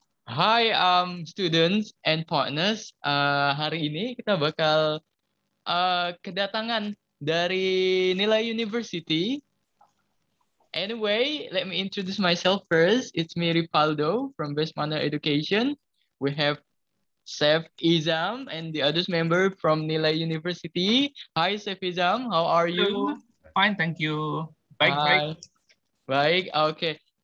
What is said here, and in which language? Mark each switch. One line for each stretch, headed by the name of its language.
English: Hi, students and partners.
Indonesian: Hari ini kita bakal kedatangan dari Nilai University.
English: Anyway, let me introduce myself first. It's me, Ripaldo, from Westmanner Education. We have Chef Izam and the others member from Nilai University. Hi, Chef Izam. How are you? Hello. Fine, thank you. Baik. Hi. Baik. Okay.